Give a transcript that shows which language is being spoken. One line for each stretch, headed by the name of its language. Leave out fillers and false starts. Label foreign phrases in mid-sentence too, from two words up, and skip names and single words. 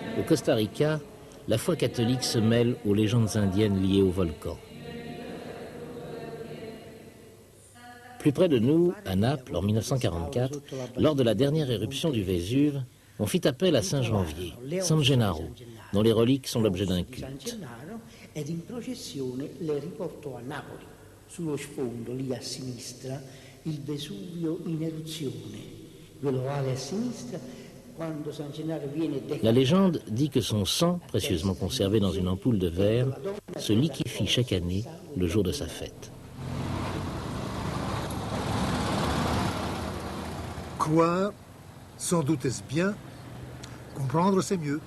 French: Costa Rica, la foi catholique se mêle aux légendes indiennes liées au volcan. Plus près de nous, à Naples, en 1944, lors de la dernière éruption du Vésuve, on fit appel à Saint Janvier, San Gennaro, dont les reliques sont l'objet d'un culte.
Italian: Ed in processione le riportò a Napoli. Sullo sfondo, lì a sinistra, il Vesuvio in eruzione. Quello vale a sinistra, quando San Gennaro viene
French: La légende dit que son sang, précieusement conservé dans une ampoule de verre, se liquéfie chaque année le jour de sa fête. Croire, sans doute est-ce bien. Comprendre, c'est mieux.